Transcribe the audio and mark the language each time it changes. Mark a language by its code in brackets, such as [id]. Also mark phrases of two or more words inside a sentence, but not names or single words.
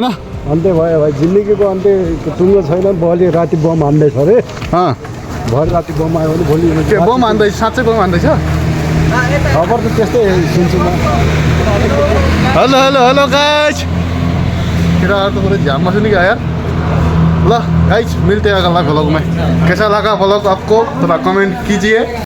[ne] अन्त्य भयो भाइ जिन्दगीको अन्त्य टुङ्गो छैन भोलि राति बम हान्दैछ अरे भोलि राति बम आयो भने भोलि के बम हान्दैछ साँच्चै बम हान्दैछ खबर त त्यस्तै सुन्छु म [en] hello hello hello guys [ne] केटाहरू त पुरै झ्याममा सुनि गयो यार ल गाइस [hi] मिलते हैं अगला व्लॉग में कैसा लगा व्लॉग आपको थोड़ा कमेंट कीजिए